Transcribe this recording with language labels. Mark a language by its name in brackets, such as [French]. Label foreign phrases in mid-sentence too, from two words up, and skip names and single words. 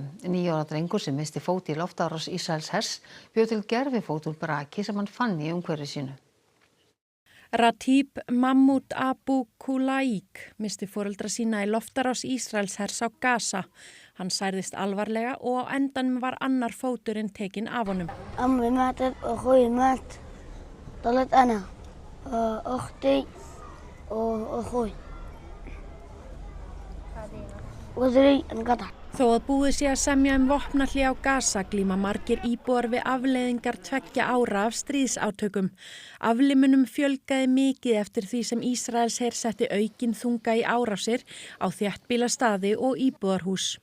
[Icelandic] 9 ára drengur sem missti fót í loftárás Ísraels hers bjó til gervifót úr braki sem hann fann í umhverfi sínu. Ratib Mahmoud Abu Kulaik misti foreldra sína í loftarás Ísraelshers á Gaza. Hann særðist alvarlega og á endanum var annar fóturinn tekinn af honum. [Arabic] أمي ماتت وأخوي مات ضلت أنا أختي وأخوي وذري انقطع. [Icelandic] Þó að búið sé að semja vopnahlé á Gaza glíma margir íbúar við afleiðingar 2 ára af stríðsátökum. Aflimunum fjölgaði mikið eftir því sem Ísraelsher setti aukinn þunga í árásir á þéttbýla staði og íbúðarhús.